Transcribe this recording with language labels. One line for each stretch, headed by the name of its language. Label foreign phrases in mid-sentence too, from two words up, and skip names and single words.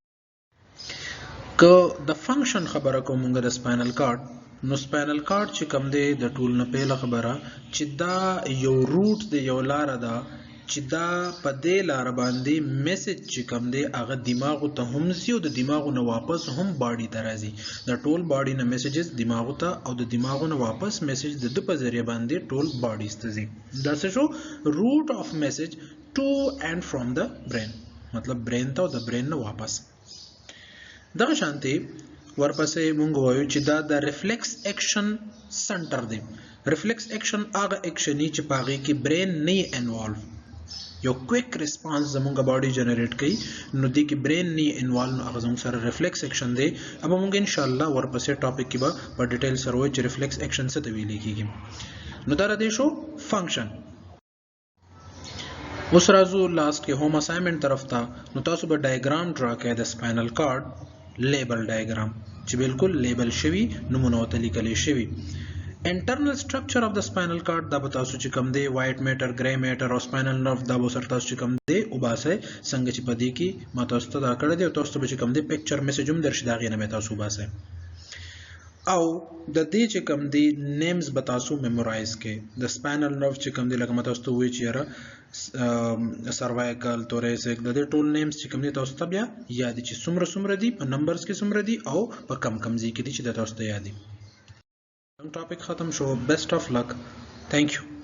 Pashto: که د فنکشن خبره کوم موږ د
English: spinal cord
Pashto: نو
English: spinal cord
Pashto: چې کوم دی د ټول نه پیله خبره چې دا یو روټ دی یو لار ده چې دا په دې لار باندې میسج چې کوم دی هغه دماغ ته هم ځي او د دماغ نه واپس هم باډي ته راځي. د ټول باډي نه میسجز دماغ ته او د دماغ نه واپس میسج د په ذریعہ باندې ټول باډیز ته ځي. دا څه شو
English: route of message to and from the brain
Pashto: مطلب برین ته او د برین نه واپس. دغه شانتي ورپسې مونږ وایو چې دا د
English: reflex action center
Pashto: دی.
English: reflex action
Pashto: هغه اکشن چې پاغي کې برین نه انوالو یو
English: quick response
Pashto: زمونږ باډي جنریټ کوي نو دې کې برین نه انوالو نو هغه زموږ سره
English: reflex action
Pashto: دی. अब مونږ
Arabic: ان شاء الله
Pashto: ورپسې ټاپک کې به په ډیټیل سره وایو چې
English: reflex action
Pashto: څه ته ویل کېږي. نو دا راځي شو فنکشن. اوس راځو لاست کې
English: home assignment
Pashto: طرف ته. نو تاسو به ډایګرام ډرا کړئ د
English: spinal cord label diagram
Pashto: چې بالکل لیبل شوی نمونه وته لیکل شوی.
English: internal structure of the spinal cord
Pashto: دا به تاسو چې کوم دی
English: white matter gray matter
Pashto: او
English: spinal nerve
Pashto: دا به سره تاسو چې کوم دی او باسه څنګه چې پدې کې ما تاسو ته دا کړی دی او تاسو به چې کوم دی
English: picture message
Pashto: هم درشي دا غینه مې تاسو باسه او د دې چې کوم دی نیمز به تاسو میمورایز کړئ. د
English: spinal nerve
Pashto: چې کوم دی لکه ما تاسو ته وایي چې را
English: cervical thoracic
Pashto: د دې ټول نیمز چې کوم دی تاسو ته بیا یاد چې څومره دي په نمبرز کې څومره دي او په کم ځای کې دي چې تاسو ته یاد دي. ټاپک ختم شو.
English: Best of luck. Thank you.